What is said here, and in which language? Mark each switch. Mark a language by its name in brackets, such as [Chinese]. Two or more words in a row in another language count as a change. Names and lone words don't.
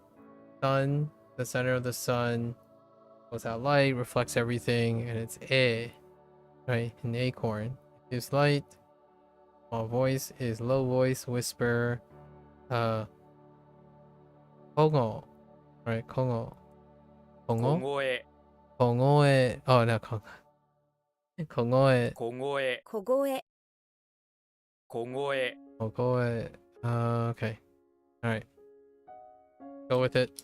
[English] Sun. The center of the sun goes out light, reflects everything, and it's a. Right? An acorn. Gives light. Small voice is low voice, whisper. Kongo. Right? [Japanese] Kongo. 小 Kongo? 声 Kongoe. Oh, no, Kongo. Kongoe. 小声小声小声 [English] Kongoe. Okay. Alright. Go with it.